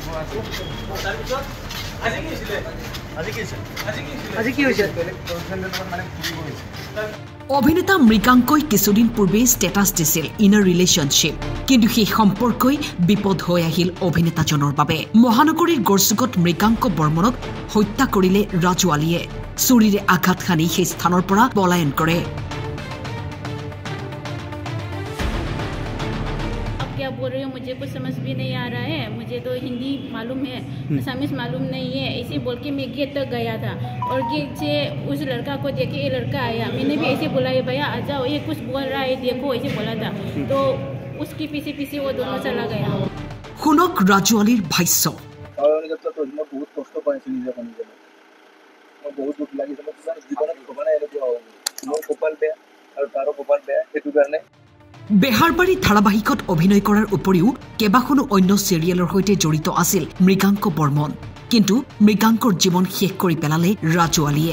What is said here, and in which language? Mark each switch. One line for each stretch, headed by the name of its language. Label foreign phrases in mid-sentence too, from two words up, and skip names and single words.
Assamese: অভিনেতা মৃগাংকই কিছুদিন পূৰ্বে ষ্টেটাছ দিছিল
English: in a relationship,
Assamese: কিন্তু সেই সম্পৰ্কই বিপদ হৈ আহিল অভিনেতাজনৰ বাবে। মহানগৰীৰ গড়চুকত মৃগাংক বৰ্মনক হত্যা কৰিলে ৰাজু আলীয়ে। চুৰিৰে আঘাত সানি সেই স্থানৰ পৰা পলায়ন কৰে।
Hindi: क्या बोल रही हो, मुझे कुछ समझ भी नहीं आ रहा है, मुझे तो हिंदी मालूम है, असमीज मालूम नहीं है। ऐसे बोल के मैं गेट तक गया था और गेट से उस लड़का को देखे ये लड़का आया, मैंने भी ऐसे बोला ये भैया आ जाओ, ये कुछ बोल रहा है देखो, ऐसे बोला था, तो उसके पीछे पीछे वो दोनों चला गया।
Assamese: শুনক ৰাজু আলীৰ ভাষ্য। বেহাৰবাৰী ধাৰাবাহিকত অভিনয় কৰাৰ উপৰিও কেইবাখনো অন্য চিৰিয়েলৰ সৈতে জড়িত আছিল মৃগাংক বৰ্মন, কিন্তু মৃগাংকৰ জীৱন শেষ কৰি পেলালে ৰাজু আলীয়ে।